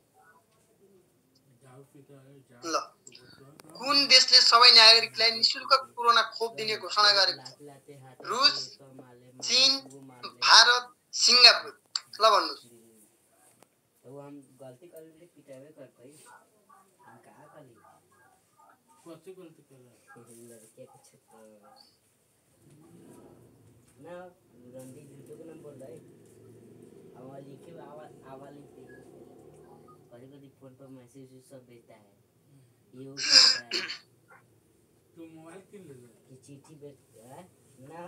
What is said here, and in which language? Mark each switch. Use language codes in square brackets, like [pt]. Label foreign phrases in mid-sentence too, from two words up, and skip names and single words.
[ne] ल कुन देशले सबै नागरिकलाई निशुल्क कोरोना खोप दिने घोषणा गरेको छ? रुस, चीन, भारत, सिङ्गापुर। ल भन्नुस्। [hi] फोन पर मैसेज सब भेजता है, ये तो मोबाइल किन ले कि चिट्ठी भेजता है ना।